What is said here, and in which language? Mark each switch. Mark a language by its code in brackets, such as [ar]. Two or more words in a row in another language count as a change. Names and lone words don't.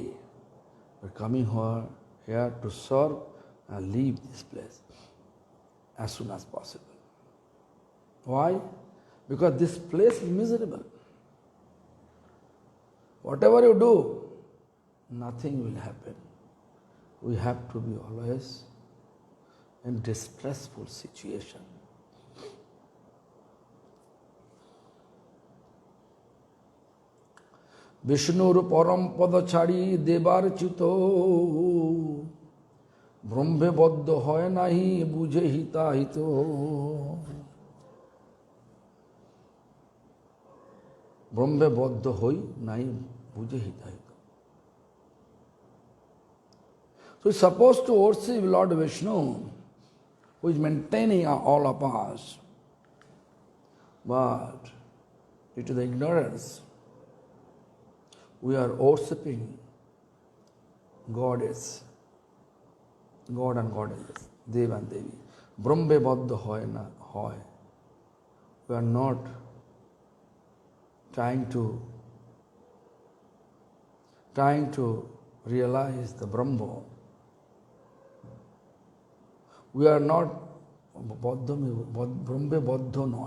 [en] We are coming here to serve and leave this place as soon as possible. Why? Because this place is miserable. Whatever you do, nothing will happen. We have to be always in distressful situation. [bn] বিষ্ণুর পরম পদ ছাড়ি দেবের চিতো ব্রহ্মে বদ্ধ হয় নাহি বুঝে হিত হিতো. ব্রহ্মে বদ্ধ হয় নাহি বুঝে হিত হিতো. [en] So it's supposed to worship Lord Vishnu, who is maintaining all of us. But due to the ignorance, we are worshipping goddess, God and goddesses, Dev and Devi. [bn] ব্রহ্মে বদ্ধ হয় না হয়. [en] We are not trying to realize the Brahma. We are not [bn] ব্রহ্মে বদ্ধ নয়.